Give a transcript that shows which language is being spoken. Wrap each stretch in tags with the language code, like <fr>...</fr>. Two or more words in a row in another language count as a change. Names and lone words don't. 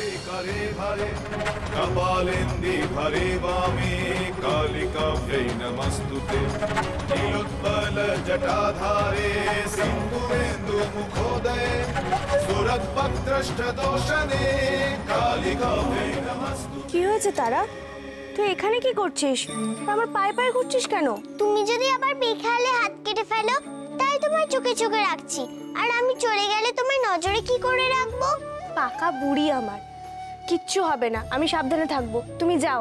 <sa>करे भारे कपालेन्दि भरे वामे कालिकाभ्यै नमस्तुते नीलोत्पलजटाधारे सिन्दूरेन्दुमुखोदये सुरद्भद्रष्टदोषणे कालिकाभ्यै नमस्तुते।</sa> <bn>কি হয়েছে তারা? তুই এখানে কি করছিস? আমার পায়ে পায়ে ঘুরছিস কেন? তুমি যদি আবার বেখেয়ালে হাত কেটে ফেলো, তাই তোমার চোখে চোখে রাখছি। আর আমি চলে গেলে তোমার নজরে কি করে রাখবো? পাকা বুড়ি আমার, কিচ্ছু হবে না, আমি সাবধানে থাকবো, তুমি যাও।</bn>